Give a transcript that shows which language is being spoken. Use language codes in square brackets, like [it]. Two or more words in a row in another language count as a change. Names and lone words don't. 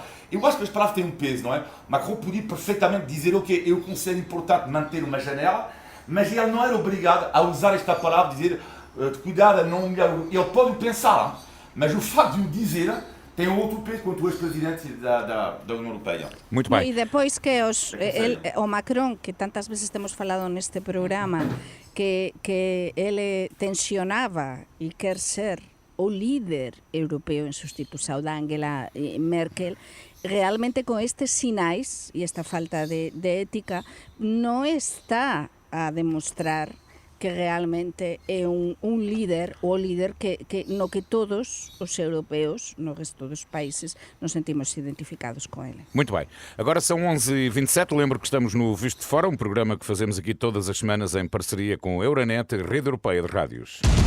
[pt] Eu acho que as palavras têm um peso, não é? Macron podia perfeitamente dizer, ok, eu considero importante manter uma janela, mas ele não era obrigado a usar esta palavra, dizer, de cuidar a não humilhar. Ele pode pensar, mas o facto de o dizer tem outro peso quanto o ex-presidente da União Europeia. Muito [gl] No, [pt] bem. [gl] e depois que o Macron, que tantas veces temos falado neste programa, que ele tensionaba e quer ser o líder europeo en sustitución da Angela Merkel, realmente con estes sinais e esta falta de ética non está a demostrar que realmente é un líder, o líder que no que todos os europeus, no resto dos países, nos sentimos identificados com ele. [pt] Muito bem. Agora são 11h27. Lembro que estamos no Visto de Fora, um programa que fazemos aqui todas as semanas em parceria com a Euronet, a Rede Europeia de Rádios.